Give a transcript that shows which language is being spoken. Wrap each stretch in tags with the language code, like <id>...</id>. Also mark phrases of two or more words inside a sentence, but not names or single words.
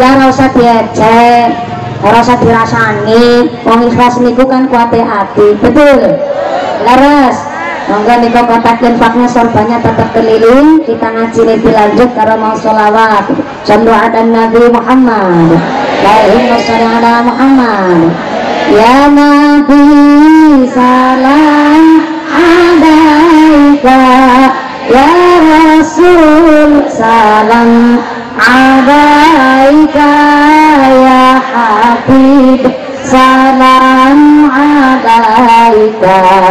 <jv>Ya ora usah diejek, ora usah dirasani. Wong ikhlas niku kan kuate hati, betul. Leres. Monggo niku</jv> <id>kotak infaknya sorbannya tetap keliling, kita ngaji lebih lanjut karena mau sholawat.</id> <ar>صلوا على النبي محمد. اللهم صل على محمد. يا نبي سلام عليك، يا رسول سلام عليك، يا حبيب سلام عليك,</ar>